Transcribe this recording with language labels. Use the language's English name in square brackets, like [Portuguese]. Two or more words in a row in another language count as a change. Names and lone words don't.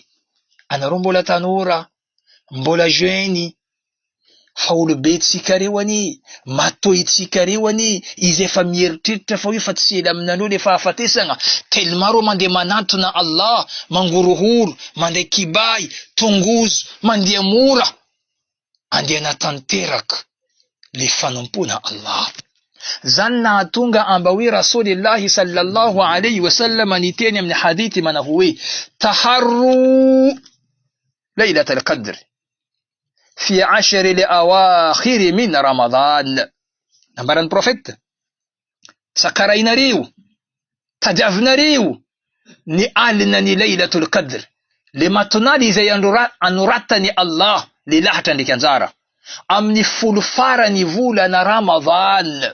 [Malagasy] Anareo mbola tanora, mbola jeune, fa olobe tsika reo ani, matoy tsika reo ani, izy efa mieritreritra fa io fa tsy ela aminanao le fahafatesagna. Tellement reo mandeha manantona Allah, mangorohoro, mandeha kibay, tongozo, mandeha mora, andeha natanteraka le fanompona Allah. Zany nahatonga ambaoe [Arabic] رسول الله صلى الله عليه وسلم [Malagasy] niteny amin'ny hadithi manaho hoe [Arabic] تحروا ليلة القدر في 10 الأواخر من رمضان. [Malagasy] Nambaran'ny prophète, sakarainareo, tadiavinareo ny alina ny [Arabic] ليلة القدر, [Malagasy] le matonali izay anoratany Allah le lahatra ndraiky anjara amin'ny folo farany volana Ramadan.